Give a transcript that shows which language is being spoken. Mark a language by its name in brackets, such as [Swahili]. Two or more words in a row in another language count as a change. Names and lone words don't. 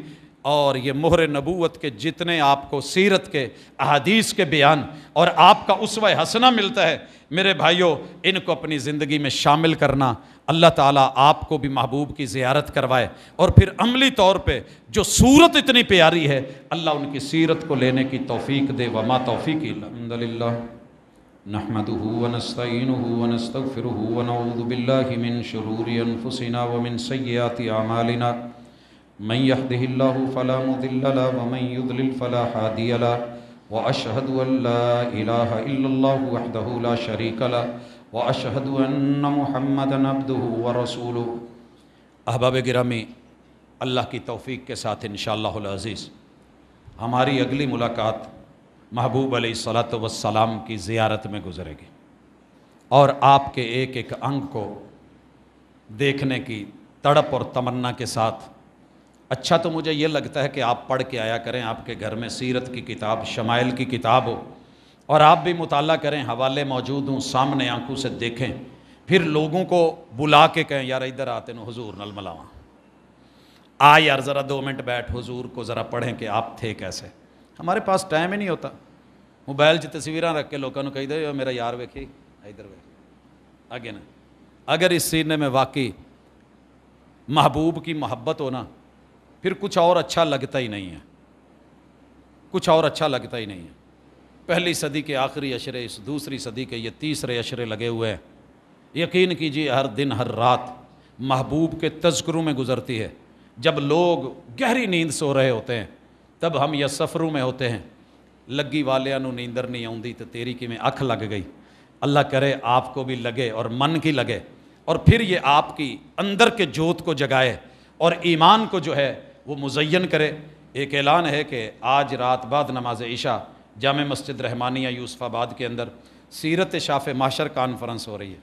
[Urdu] اور یہ مہر نبوت کے جتنے آپ کو سیرت کے احادیث کے بیان اور آپ کا اسوہ حسنہ ملتا ہے، میرے بھائیوں ان کو اپنی زندگی میں شامل کرنا، اللہ تعالیٰ آپ کو بھی محبوب کی زیارت کروائے، اور پھر عملی طور پہ جو صورت اتنی پیاری ہے اللہ ان کی سیرت کو لینے کی توفیق دے۔ [Arabic] وما توفیقی الا باللہ، نحمدہ ونستعینہ ونستغفرہ ونعوذ باللہ من شرور انفسنا ومن سیئات اعمالنا، من يهده الله فلا مضل له ومن يضلل فلا هادي له، واشهد ان لا اله الا الله وحده لا شريك له، واشهد ان محمدا عبده ورسوله۔ [Urdu] احباب گرامی، اللہ کی توفیق کے ساتھ [Arabic] انشاءاللہ العزیز [Urdu] ہماری اگلی ملاقات محبوب [Arabic] علیہ الصلاۃ والسلام [Urdu] کی زیارت میں گزرے گی، اور آپ کے ایک ایک انگ کو دیکھنے کی تڑپ اور تمنا کے ساتھ۔ اچھا تو مجھے یہ لگتا ہے کہ آپ پڑھ کے آیا کریں، آپ کے گھر میں سیرت کی کتاب، شمائل کی کتاب ہو، اور آپ بھی مطالعہ کریں، حوالے موجود ہوں، سامنے آنکھوں سے دیکھیں، پھر لوگوں کو بلا کے کہیں [Punjabi] یار ادھر آتے نو حضور نال ملاواں، [Urdu] یار ذرا 2 منٹ بیٹھ حضور کو ذرا پڑھیں کہ آپ تھے کیسے. ہمارے پاس ٹائم ہی نہیں ہوتا. موبائل 'ਚ [Punjabi] تصویراں رکھ کے لوگوں کو کہی دے میرا یار ویکھی ادھر ویکھ آگے نا. [Urdu] اگر اس سینے میں واقعی محبوب کی محبت ہونا پھر کچھ اور اچھا لگتا ہی نہیں ہے, کچھ اور اچھا لگتا ہی نہیں ہے. پہلی صدی کے آخری عشرے, اس دوسری صدی کے یہ تیسرے عشرے لگے ہوئے ہیں. یقین کیجیے ہر دن ہر رات محبوب کے تذکروں میں گزرتی ہے. جب لوگ گہری نیند سو رہے ہوتے ہیں تب ہم یہ سفروں میں ہوتے ہیں. [Punjabi] لگی والیاں نو نیندر نہیں آؤندی تو تیری کی میں اکھ لگ گئی. [Urdu] اللہ کرے آپ کو بھی لگے اور من کی لگے, اور پھر یہ آپ کی اندر کے جوت کو جگائے اور ایمان کو جو ہے وہ مزین کرے. ایک اعلان ہے کہ آج رات بعد نماز عشاء جامع مسجد رحمانیہ یوسف آباد کے اندر سیرت شافع محشر کانفرنس ہو رہی ہے.